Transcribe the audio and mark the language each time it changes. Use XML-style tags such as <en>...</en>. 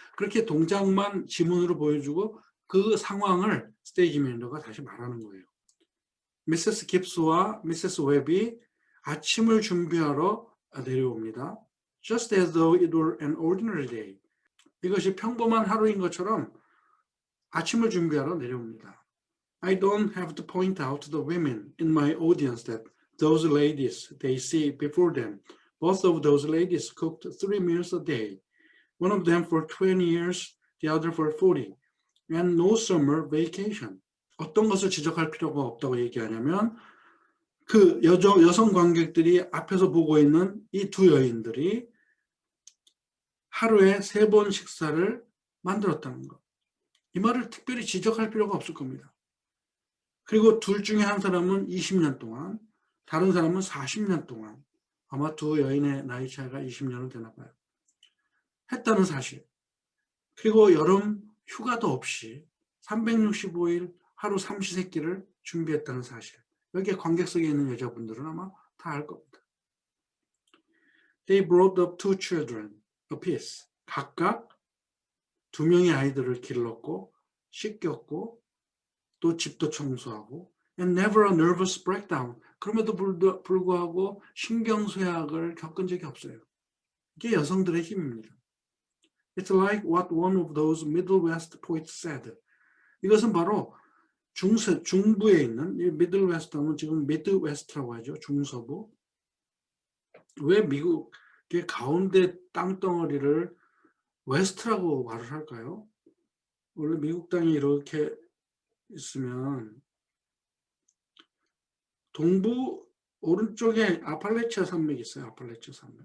<ko>그렇게 동작만 지문으로 보여주고 그 상황을 스테이지 매니저가 다시 말하는 거예요. Mrs. Gibbs와 Mrs. Webb이 아침을 준비하러 내려옵니다.</ko> <en>Just as though it were an ordinary day.</en> <ko>이것이 평범한 하루인 것처럼 아침을 준비하러 내려옵니다.</ko> <en>I don't have to point out to the women in my audience that those ladies they see before them. Both of those ladies cooked 3 meals a day. One of them for 20 years, the other for 40. And no summer vacation.</en> <ko>어떤 것을 지적할 필요가 없다고 얘기하냐면 그 여성 관객들이 앞에서 보고 있는 이 두 여인들이 하루에 3번 식사를 만들었다는 것. 이 말을 특별히 지적할 필요가 없을 겁니다. 그리고 둘 중에 한 사람은 20년 동안, 다른 사람은 40년 동안, 아마 두 여인의 나이 차이가 20년은 되나 봐요. 했다는 사실. 그리고 여름 휴가도 없이 365일 하루 삼시세끼를 준비했다는 사실. 여기에 관객석에 있는 여자분들은 아마 다 알 겁니다.</ko> <en>They brought up 2 children apiece.</en> <ko>각각 2명의 아이들을 길렀고 씻겼고 또 집도 청소하고</ko> <en>and never a nervous breakdown.</en> <ko>그럼에도 불구하고 신경쇠약을 겪은 적이 없어요. 이게 여성들의 힘입니다.</ko> <en>It's like what one of those Middle West poets said.</en> <ko>이것은 바로 중부에 있는 이 미들 웨스트는 지금 미드 웨스트라고 하죠. 중서부. 왜 미국 이게 가운데 땅덩어리를 웨스트라고 말을 할까요? 원래 미국 땅이 이렇게 있으면 동부 오른쪽에 아팔레치아 산맥이 있어요. 아팔레치아 산맥.</ko>